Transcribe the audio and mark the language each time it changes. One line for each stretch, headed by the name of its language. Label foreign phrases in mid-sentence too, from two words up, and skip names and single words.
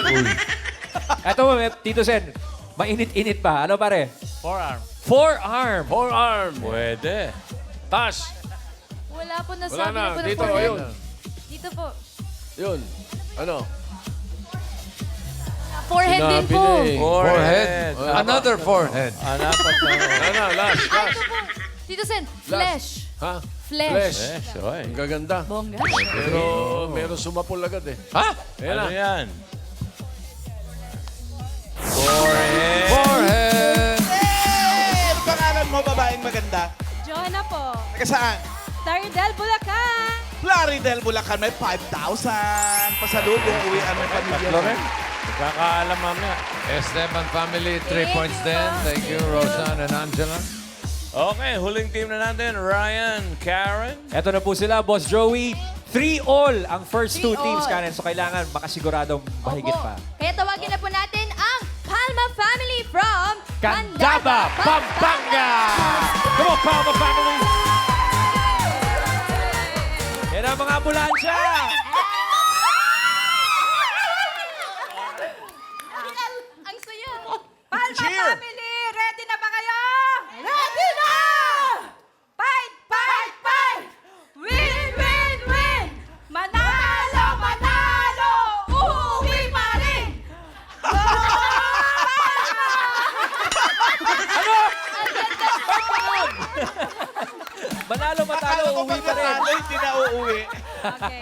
Filipino: Eto, Tito Sen, mainit-init pa. Ano pare?
English: Forearm. Forearm. Forearm.
Filipino: Pwede. Tas. Wala po Wala nasabi na. po ng Dito,
English: forehead.
Filipino: ayun. Dito po. Yun. Ano? Forehead din Sinabi po. na eh.
English: Forehead. Another forehead.
Filipino: Anapat na. Ano, last, last. Dito Sen, flesh. Ha?
English: Flesh. Flesh. Yes, oy.
Filipino: Ang gaganda. Bongga. Pero meron sumapol agad eh. Ha? Ayan Ano na. yan? Forehead.
English: Forehead. Hey!
Filipino: Ano pangalan mo, babaeng maganda? Joanna po. Taga saan? Laridel, Bulacan. Plaridel, Bulacan. May 5,000. Pasalubong, uwian ng pamilya. Tatlo rin. Magkakaalam mamaya. Esteban family, 3 points din.
English: Thank you, Rosan and Angela.
Filipino: Okay, huling team na natin. Ryan, Karen. Eto na po sila, Boss Joey. 3-all ang
English: first two 3-all.
Filipino: teams, Karen. So kailangan makasiguradong mahigit Opo. pa. Kaya tawagin na po natin ang Palma family from Candaba, Pampanga!
English: Come on, Palma family!
Filipino: Yan ang mga ambulansya! Ang saya!
English: Palma Cheer.
Filipino: family, ready na ba kayo? Ready na!
English: Fight, fight, fight! Win, win, win!
Filipino: Manalo, manalo! Uuwi pa rin! Manalo, matalo, Akala ko uwi pag pa rin. natalo, hindi na uuwi. Okay.